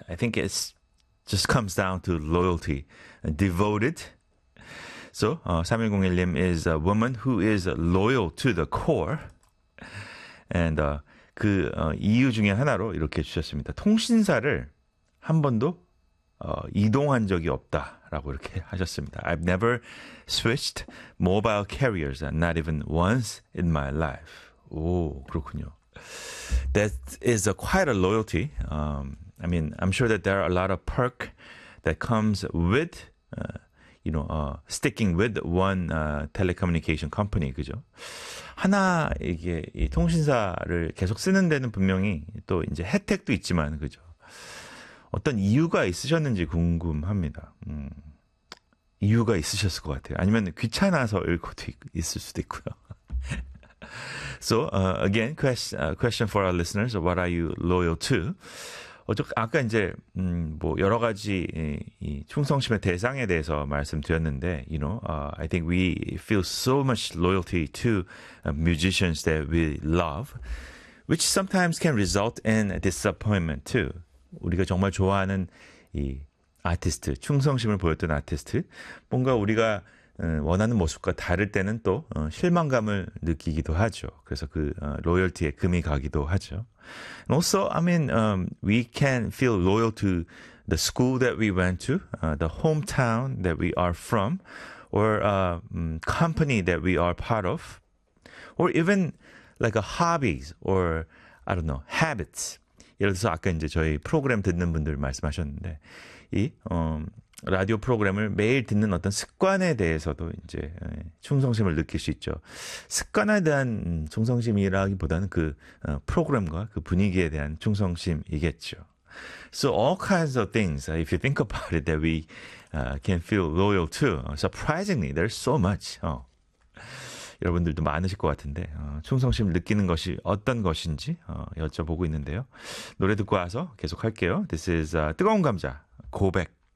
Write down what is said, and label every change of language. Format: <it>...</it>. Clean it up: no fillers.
<en>I think it's just comes down to loyalty, devoted. So, 3101님 is a woman who is loyal to the core.</en> <ko>And 그 이유 중에 하나로 이렇게 주셨습니다. 통신사를 한 번도 이동한 적이 없다라고 이렇게 하셨습니다.</ko> <en>I've never switched mobile carriers, not even once in my life.</en> <ko>오, 그렇군요.</ko> <en>That is quite a loyalty. I mean, I'm sure that there are a lot of perk that comes with, you know, sticking with one telecommunication company,</en> <ko>그죠? 하나 이게 이 통신사를 계속 쓰는 데는 분명히 또 이제 혜택도 있지만, 그죠? 어떤 이유가 있으셨는지 궁금합니다. 이유가 있으셨을 것 같아요. 아니면 귀찮아서일 것도 있을 수도 있고요.</ko> <en>So again, question for our listeners: What are you loyal to?</en> <ko>아까 이제 뭐 여러 가지 이 충성심의 대상에 대해서 말씀드렸는데,</ko> <en>you know, I think we feel so much loyalty to musicians that we love, which sometimes can result in disappointment too.</en> <ko>우리가 정말 좋아하는 이 아티스트, 충성심을 보였던 아티스트, 뭔가 우리가 원하는 모습과 다를 때는 또 실망감을 느끼기도 하죠. 그래서 그 로열티에 금이 가기도 하죠.</ko> <en>And also, I mean, we can feel loyal to the school that we went to, the hometown that we are from, or company that we are part of, or even like a hobbies or, I don't know, habits.</en> <ko>예를 들어서 아까 이제 저희 프로그램 듣는 분들 말씀하셨는데, 이 라디오 프로그램을 매일 듣는 어떤 습관에 대해서도 이제 충성심을 느낄 수 있죠. 습관에 대한 충성심이라기보다는 그 프로그램과 그 분위기에 대한 충성심이겠죠.</ko> <en>So all kinds of things, if you think about it, that we can feel loyal to. Surprisingly, there's so much.</en> <ko>여러분들도 많으실 것 같은데 충성심을 느끼는 것이 어떤 것인지 여쭤보고 있는데요. 노래 듣고 와서 계속할게요.</ko> <en>This is</en> <ko>뜨거운 감자, 고백.</ko>